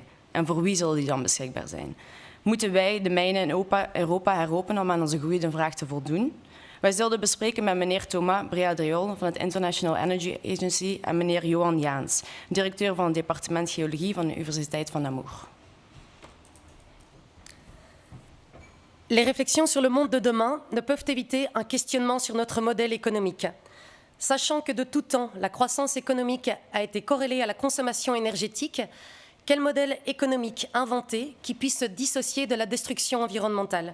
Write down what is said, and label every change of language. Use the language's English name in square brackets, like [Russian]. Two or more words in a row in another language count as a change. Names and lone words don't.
[Dutch] En voor wie zullen die dan beschikbaar zijn? Moeten wij de mijnen in Europa heropenen om aan onze groeiende vraag te voldoen? Wij zullen bespreken met meneer Thomas Briadriol van het International Energy Agency en meneer Johan Jaans, directeur van het departement Geologie van de Universiteit van Namur. [French] Les réflexions sur le monde de demain ne peuvent éviter un questionnement sur notre modèle économique. Sachant que de tout temps, la croissance économique a été corrélée à la consommation énergétique, quel modèle économique inventer qui puisse se dissocier de la destruction environnementale?